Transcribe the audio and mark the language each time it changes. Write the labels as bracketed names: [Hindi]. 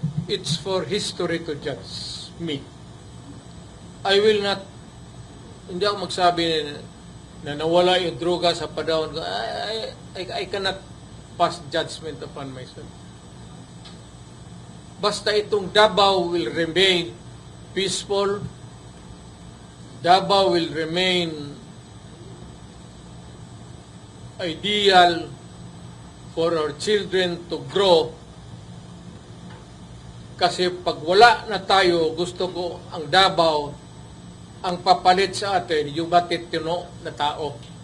[English] It's for history to judge me. I will not. [Filipino] Hindi ako magsabi na nawala yung droga sa padawon ko. [English] I cannot pass judgment upon myself. [Filipino] Basta itong [English] Davao will remain peaceful, Davao will remain ideal for our children to grow. [Filipino] Kasi pag wala na tayo, gusto ko ang Davao, ang papalit sa atin, yung matitino na tao.